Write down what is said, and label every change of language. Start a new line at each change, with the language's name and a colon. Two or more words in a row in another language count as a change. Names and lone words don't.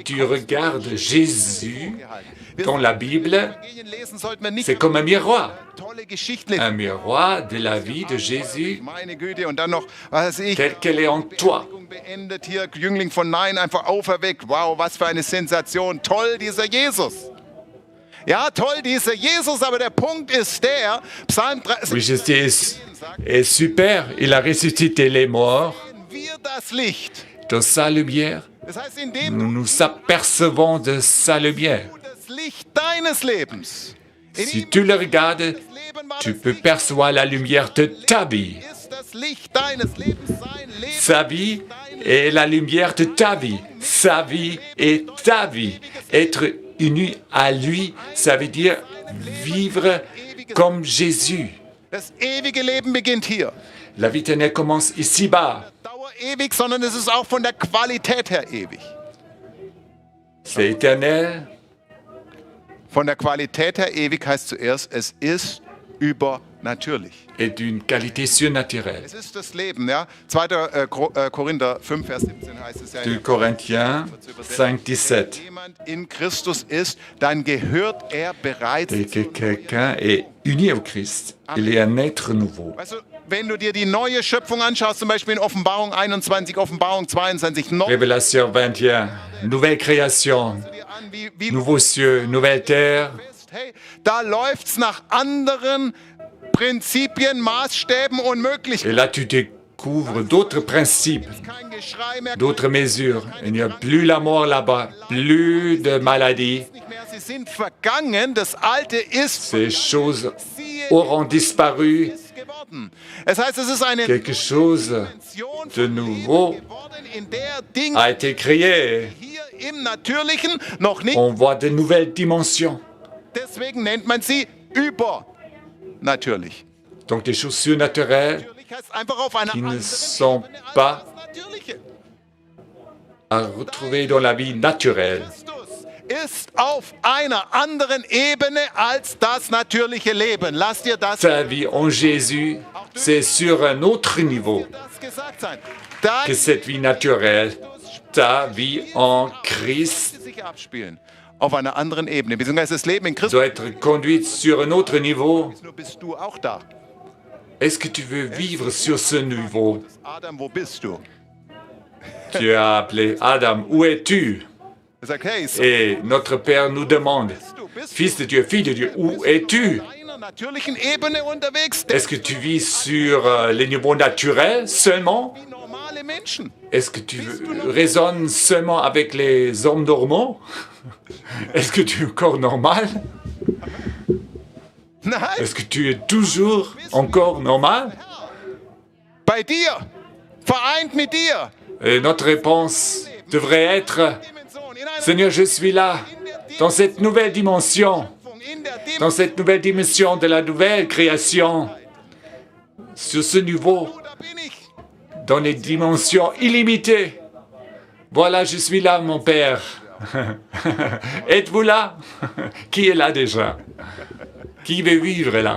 French: Si tu regardes Jésus dans la Bible,
German: Evangelien lesen sollten wir nicht
French: c'est comme un miroir.
German: tolle Geschichten lesen.
French: Un miroir de la vie de Jésus
German: Meine Güte, und dann noch, was weiß ich,
French: telle qu'elle est en toi.
German: beendet hier, Jüngling von Nein einfach auferweckt. Wow, was für eine Sensation. Toll, dieser Jesus. Ja, toll, dieser Jesus, aber der Punkt ist der, Psalm 3,
French: Oui, Jésus est super. Il a ressuscité les morts.
German: wir das Licht.
French: Dans sa lumière,
German: Das heißt, indem
French: nous nous apercevons de sa lumière.
German: du das Licht deines Lebens, in
French: Si
German: ihm
French: tu le regardes,
German: das Leben war,
French: tu
German: das
French: peux
German: Licht
French: percevoir la lumière de ta vie.
German: ist das Licht deines Lebens, sein Leben.
French: Sa vie est la lumière de ta vie. Sa vie est ta vie. Être uni à lui, ça veut dire vivre comme Jésus.
German: Das ewige Leben beginnt hier.
French: La vie éternelle commence ici-bas.
German: Dauer ewig, sondern es ist auch von der Qualität her ewig.
French: C'est éternel.
German: Von der Qualität her ewig heißt zuerst, es ist übernatürlich. natürlich.
French: et d'une qualité surnaturelle.
German: Es ist das Leben, ja. 2. Korinther 5, Vers 17 heißt es ja.
French: 2 Corinthiens 5, 17.
German: Wenn jemand in Christus ist, dann gehört er bereits
French: Dès que quelqu'un est uni au Christ, il est un être nouveau.
German: Weißt du, wenn du dir die neue Schöpfung anschaust, zum Beispiel in Offenbarung 21, Offenbarung 22, noch
French: Révélation 21, nouvelle création,
German: dir an, wie
French: nouveaux cieux, nouvelle terre.
German: hey, da läuft's nach anderen Prinzipien, Maßstäben und
French: Et
German: Möglichkeiten.
French: là, tu découvres d'autres principes,
German: Kein Geschrei mehr,
French: d'autres mesures. Il n'y a plus la mort là-bas, plus de maladies.
German: nicht mehr. Sie sind vergangen. Das Alte ist
French: Ces choses auront disparu.
German: geworden. Es heißt, es ist eine
French: Quelque chose
German: Dimension
French: de
German: von
French: nouveau
German: Leben geworden, in der Dinge
French: a été créé.
German: hier im Natürlichen noch nicht.
French: On voit de nouvelles dimensions.
German: Deswegen nennt man sie übernatürlich.
French: Donc des choses surnaturelles
German: Natürlich heißt einfach auf einer
French: qui ne
German: anderen
French: sont
German: Ebene als
French: pas
German: das Natürliche.
French: à retrouver dans la vie naturelle.
German: Christus ist auf einer anderen Ebene als das natürliche Leben. Lass dir das,
French: Ta vie en Jésus, c'est sur un autre niveau
German: das gesagt sein. Da
French: que cette vie naturelle. Ta vie en Christ
German: sich abspielen. Auf einer anderen Ebene. Beziehungsweise das Leben in Christus.
French: doit être conduite sur un autre niveau.
German: Nur bist du auch da.
French: Est-ce que tu veux vivre sur ce niveau?
German: Adam, wo bist du?
French: Tu as appelé Adam, où es-tu?
German: Er sagt, hey, so
French: Et notre Père nous demande, Fils de Dieu, fille de Dieu, où es-tu?
German: auf einer natürlichen Ebene unterwegs.
French: Est-ce que tu vis sur les niveaux naturels seulement?
German: Wie normale Menschen.
French: Est-ce que tu raisonnes seulement avec les hommes normaux? Est-ce que tu es encore normal?
German: Nein,
French: Est-ce que tu es toujours encore normal?
German: bei dir. Vereint mit dir.
French: Et notre réponse devrait être,
German: Dimension, in einer
French: Seigneur, je suis là, dans cette nouvelle dimension,
German: in der
French: dans cette nouvelle dimension de la nouvelle création, sur ce niveau,
German: da bin ich.
French: dans les dimensions illimitées. Voilà, je suis là, mon Père. Êtes-vous là? Qui est là déjà? Qui veut vivre là?